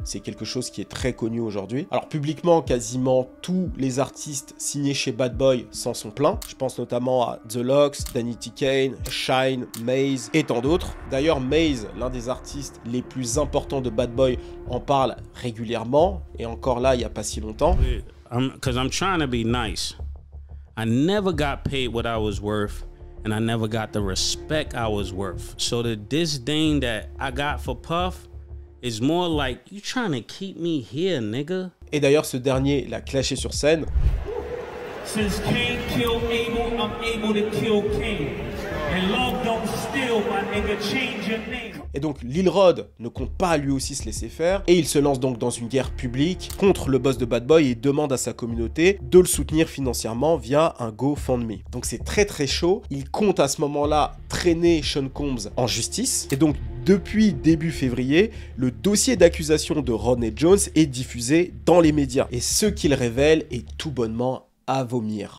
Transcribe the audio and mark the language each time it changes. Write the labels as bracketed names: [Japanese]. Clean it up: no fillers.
[French] C'est quelque chose qui est très connu aujourd'hui. Alors publiquement, quasiment tous les artistes signés chez Bad Boy s'en sont plaints. Je pense notamment à The Lox, Danny T. Kane, Shine, Maze et tant d'autres. D'ailleurs, Maze, l'un des artistes les plus importants de Bad Boy, en parle régulièrement et encore là, il n'y a pas si longtemps. [English] Because I'm trying to be nice. I never got paid what I was worth and I never got the respect I was worth. So the disdain that I got for Puff is more like, you trying to keep me here, nigga. [French] Et d'ailleurs, ce dernier l'a clashé sur scène. [English] Since Cain killed Abel, I'm able to kill Cain. And love don't steal, my nigga, change your name. [French] Et donc Lil Rod ne compte pas lui aussi se laisser faire et il se lance donc dans une guerre publique contre le boss de Bad Boy et demande à sa communauté de le soutenir financièrement via un GoFundMe. Donc c'est très chaud. Il compte à ce moment-là traîner Sean Combs en justice et donc depuis début février, le dossier d'accusation de Rodney Jones est diffusé dans les médias et ce qu'il révèle est tout bonnement à vomir.